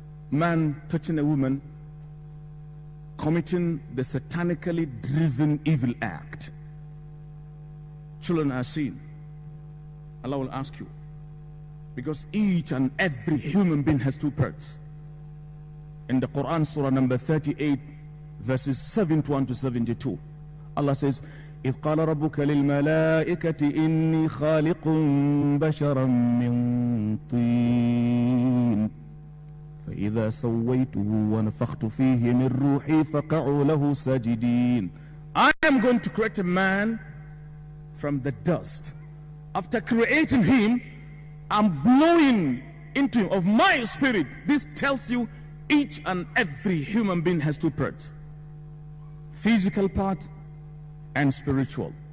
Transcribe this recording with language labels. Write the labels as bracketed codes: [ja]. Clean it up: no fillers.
[en] Man touching a woman, committing the satanically driven evil act. Children are seen. Allah will ask you, because each and every human being has two parts. In the Quran, surah number 38, verses 71 to 72, Allah says, [ar] إذ قال ربك للملائكة إني خالق بشرا من طين فإذا سويته ونفخت فيه من روحي فقعوا له ساجدين. [en] I am going to create a man from the dust. After creating him, I'm blowing into him of my spirit. This tells you each and every human being has two parts: physical part and spiritual.